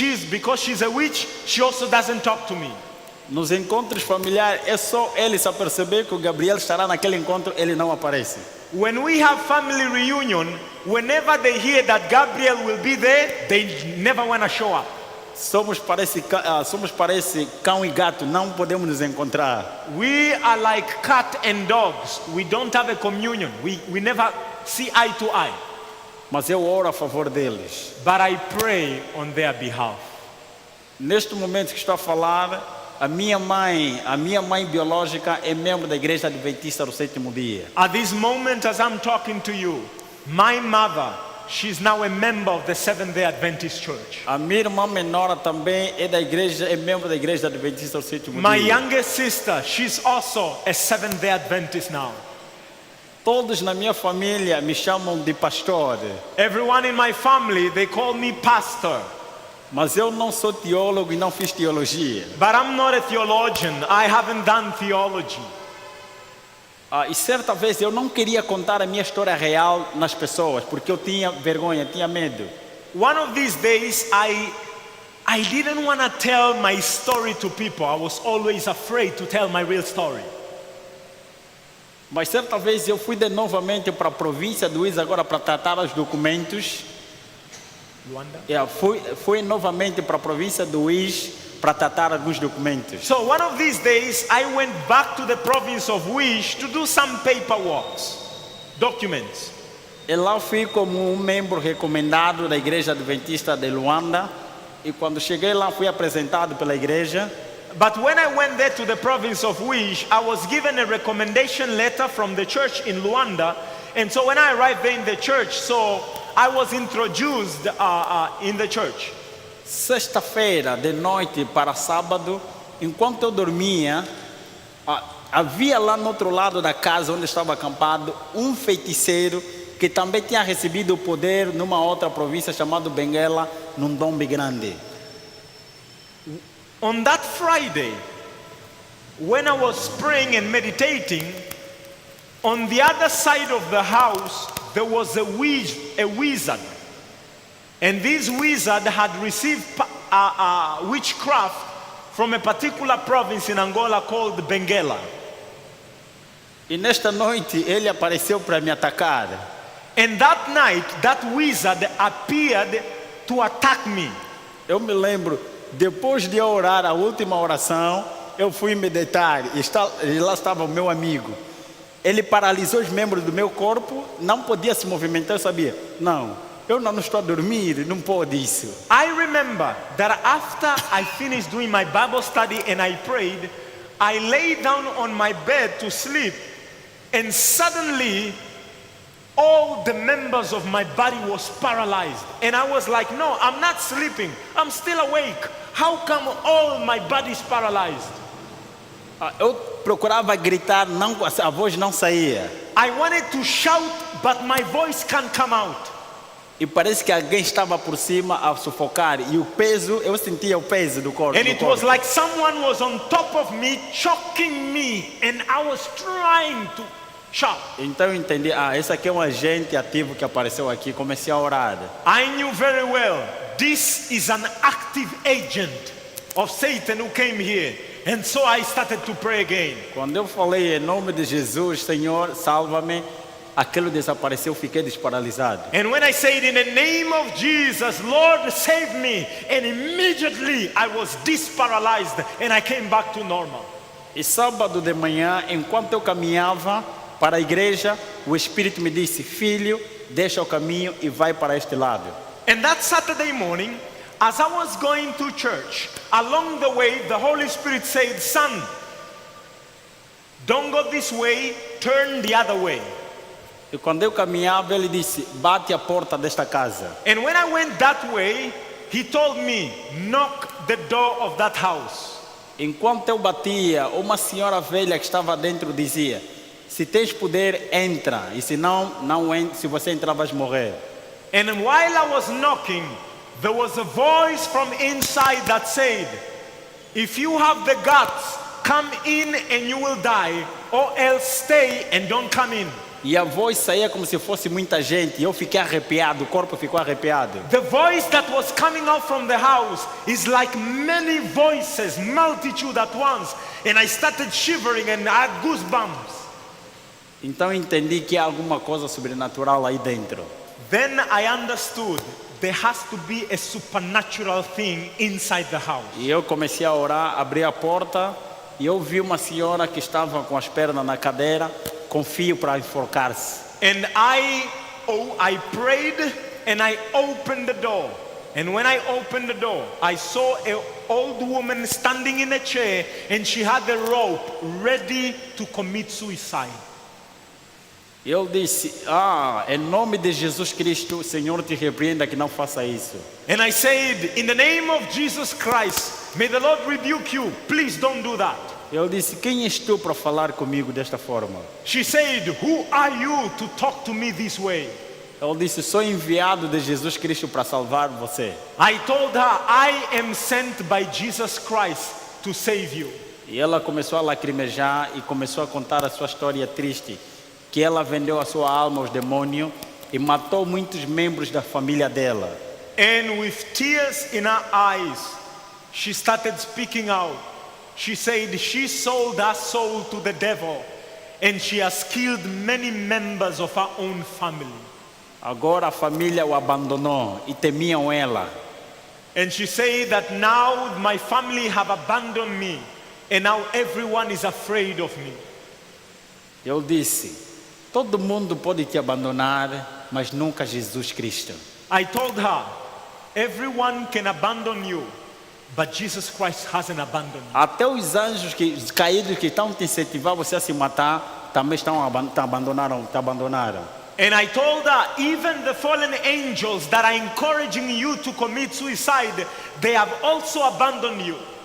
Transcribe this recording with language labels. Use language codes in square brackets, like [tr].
[en] Because she's a witch, she also doesn't talk to me. [pt] Nos encontros familiares, é só ele se perceber que o Gabriel estará naquele encontro, ele não aparece. [en] When we have family reunion, whenever they hear that Gabriel will be there, they never want to show up. [pt] Somos parece cão e gato, não podemos nos encontrar. [en] We are like cat and dogs. We don't have a communion. We never see eye to eye. [pt] Mas eu oro a favor deles. [en] But I pray on their behalf. [pt] Neste momento que estou a falar, a minha mãe biológica é membro da Igreja Adventista do Sétimo Dia. [en] At this moment, as I'm talking to you, my mother, she's now a member of the Seventh-day Adventist Church. [pt] A minha irmã menor também é membro da Igreja Adventista do Sétimo [en] My [pt] Dia. [en] youngest sister, she's also a Seventh-day Adventist now. [pt] Todos na minha família me chamam de pastor. [en] Everyone in my family, they call me pastor. [pt] Mas eu não sou teólogo e não fiz teologia. [en] But I'm not a theologian. I haven't done theology. [pt] E certa vez eu não queria contar a minha história real nas pessoas, porque eu tinha vergonha, tinha medo. [en] One of these days, I didn't want to tell my story to people. I was always afraid to tell my real story. [pt] Mas certa vez eu fui novamente para a província do Luís agora para tratar os documentos. Luanda? Fui novamente para a província do Luís para tratar alguns documentos. [en] So one of these days, I went back to the province of Wish to do some paperwork, documents. [pt] E lá fui como membro recomendado da Igreja Adventista de Luanda. E quando cheguei lá fui apresentado pela igreja. [en] But when I went there to the province of Wish, I was given a recommendation letter from the church in Luanda. And so when I arrived there in the church, so I was introduced in the church. [pt] Sexta-feira de noite para sábado, enquanto eu dormia, havia lá no outro lado da casa onde estava acampado um feiticeiro que também tinha recebido o poder numa outra província chamada Benguela, num Dombe Grande. [en] On that Friday, when I was praying and meditating, on the other side of the house, there was a wizard. And this wizard had received witchcraft from a particular province in Angola called Benguela. [pt] E nesta noite ele apareceu para me atacar. [en] And that night, that wizard appeared to attack me. [pt] Eu me lembro, depois de eu orar a última oração, eu fui me deitar e lá estava o meu amigo. Ele paralisou os membros do meu corpo, não podia se movimentar, eu sabia. Não, eu não estou a dormir, não pode isso. [en] I remember that after I finished doing my Bible study and I prayed, I lay down on my bed to sleep, and suddenly all the members of my body was paralyzed. And I was like, no, I'm not sleeping, I'm still awake. How come all my body is paralyzed? [pt] Eu procurava gritar, não, a voz não saía. [en] I wanted to shout, but my voice can't come out. [pt] E parece que alguém estava por cima a sufocar. E o peso, eu sentia o peso do corpo. [en] And it was like someone was on top of me, choking me, and I was trying to shout. [pt] Então eu entendi, esse aqui é um agente ativo que apareceu aqui, comecei a orar. [en] I knew very well, this is an active agent of Satan who came here. And so I started to pray again. [pt] Quando eu falei em nome de Jesus, Senhor, salva-me, aquilo desapareceu, fiquei desparalisado. [en] And when I said in the name of Jesus, Lord, save me, and immediately I was disparalyzed and I came back to normal. [pt] E sábado de manhã, enquanto eu caminhava para a igreja, o Espírito me disse, filho, deixa o caminho e vai para este lado. [en] And that Saturday morning, as I was going to church, along the way, the Holy Spirit said, son, don't go this way, turn the other way. [pt] E quando eu caminhava, ele disse, bate a porta desta casa. [en] And when I went that way, he told me, knock the door of that house. [pt] Enquanto eu batia, uma senhora velha que estava dentro dizia, se tens poder, entra, e se não entra, se você entrar, vais morrer. [en] And while I was knocking, there was a voice from inside that said, if you have the guts, come in and you will die, or else stay and don't come in. [pt] E a voz saía como se fosse muita gente, e eu fiquei arrepiado, o corpo ficou arrepiado. [en] The voice that was coming out from the house is like many voices, multitude at once, and I started shivering and I had goosebumps. [pt] Então eu entendi que há alguma coisa sobrenatural aí dentro. [en] Then I understood there has to be a supernatural thing inside the house. [pt] E eu comecei a orar, abri a porta e eu vi uma senhora que estava com as pernas na cadeira, com fio para enforcar-se. [en] And I prayed and I opened the door. And when I opened the door, I saw an old woman standing in a chair and she had the rope ready to commit suicide. [pt] Eu disse, em nome de Jesus Cristo, Senhor, te repreenda que não faça isso. [en] And I said, in the name of Jesus Christ, may the Lord rebuke you. Please don't do that. [pt] Eu disse, quem és tu para falar comigo desta forma? [en] She said, who are you to talk to me this way? [pt] Eu disse, sou enviado de Jesus Cristo para salvar você. [en] I told her, I am sent by Jesus Christ to save you. [pt] E ela começou a lacrimejar e começou a contar a sua história triste, que ela vendeu a sua alma aos demônios e matou muitos membros da família dela. [en] And with tears in her eyes, she started speaking out. She said she sold her soul to the devil and she has killed many members of her own family. [pt] Agora a família o abandonou e temiam ela. [en] And she said that now my family have abandoned me and now everyone is afraid of me. [pt] Eu disse, todo mundo pode te abandonar, mas nunca Jesus Cristo. [en] I told her, everyone can abandon you, but Jesus Christ hasn't abandoned you. [pt] Até os anjos caídos que estão te incentivar você a se matar, também te abandonaram. [en] And I told her, even the fallen angels that are encouraging you to commit suicide, they have also abandoned you.